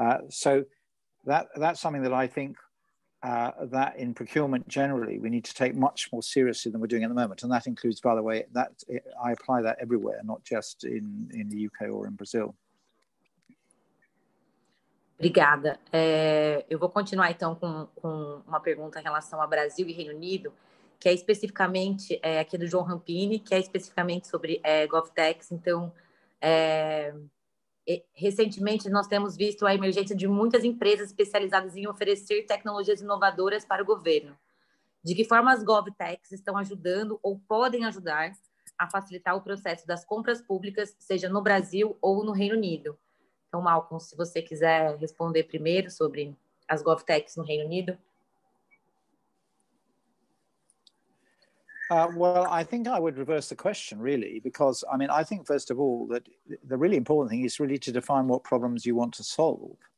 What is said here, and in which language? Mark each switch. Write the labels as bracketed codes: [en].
[en] So that's something that I think that in procurement generally, we need to take much more seriously than we're doing at the moment. And that includes, by the way, that I apply that everywhere, not just in the UK or in Brazil. [pt] Obrigada. Eu vou continuar, então, com uma pergunta em relação a Brasil e Reino Unido, que é especificamente aqui do João Rampini, que é especificamente sobre GovTechs. Então, recentemente, nós temos visto a emergência de muitas empresas especializadas em oferecer tecnologias inovadoras para o governo. De que forma as GovTechs estão ajudando ou podem ajudar a facilitar o processo das compras públicas, seja no Brasil ou no Reino Unido? Então, Malcolm, se você quiser responder primeiro sobre as GovTechs no Reino Unido. [en] Well, I think I would reverse the question, really, because, I mean, I think, first of all, that the really important thing is really to define what problems you want to solve.